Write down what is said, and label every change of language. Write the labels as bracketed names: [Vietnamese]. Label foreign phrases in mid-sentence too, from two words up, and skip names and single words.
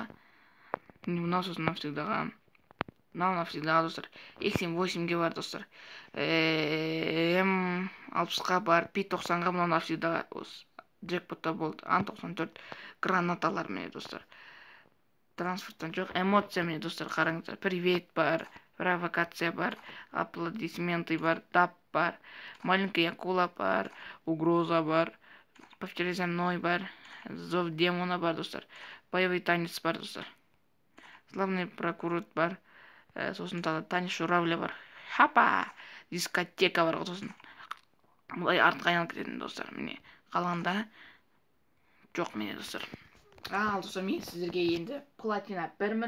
[Kazakh] Мынау сосын навсегдаға, мынау навсегдаға достар, X78-ге бар достар, М60-ға бар, P90-ға мынау навсегдаға, джекпотта болды, Ан-94 гранаталар міне достар. Транспорттан жоқ, эмоция міне достар, қараңыздар, привет бар, провокация бар, аплодисменты бар, дап бар, [Russian] маленькая акула [Kazakh] бар, угроза бар, [Russian] повтори за мной [Kazakh] бар, [Russian] зов демона [Kazakh] бар достар, [Russian] боевой танец [Kazakh] бар достар, [Russian] славный прокурор [Kazakh] бар, сосын тағы [Russian] танец журавля [Kazakh] бар, хапа, дискотека бар, сосын бұлай артқа айналып кететін достар. Міне қалғанда жоқ міне достар. Ал достар, мен сіздерге енді платина 1000.